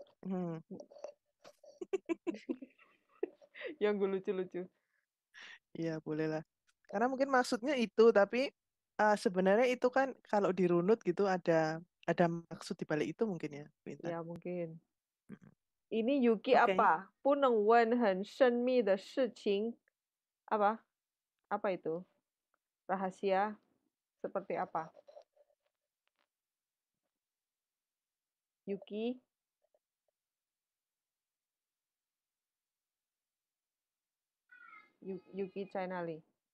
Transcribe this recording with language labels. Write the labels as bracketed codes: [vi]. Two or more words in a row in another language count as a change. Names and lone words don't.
[id] yang gue lucu-lucu. Iya, boleh lah. Karena mungkin maksudnya itu, tapi sebenarnya itu kan kalau dirunut gitu ada maksud di balik itu mungkin ya, Bu Intan. Ya mungkin. Ini Yuki Oke. apa? [zh] 不能问很神秘的事情. [id] Apa? Apa itu? Rahasia seperti apa? Yuki? Yuki Chainali.